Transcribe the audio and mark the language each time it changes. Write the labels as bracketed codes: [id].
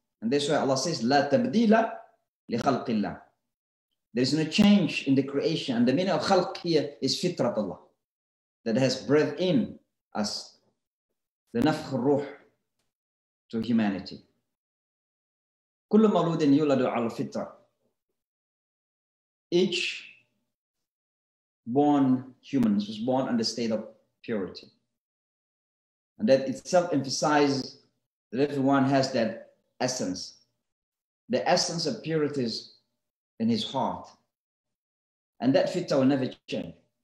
[en] And that's why Allah says, [ar] La tabdila li khalqillah. [en] There is no change in the creation. And the meaning of khalq here is fitrat Allah, that has breathed in us, the nafkh ruh to humanity. [ar] كل مولود يولد على الفطرة. [en] Each born humans was born in the state of purity. And that itself emphasizes that everyone has that essence. The essence of purity is in his heart. And that fitra will never change.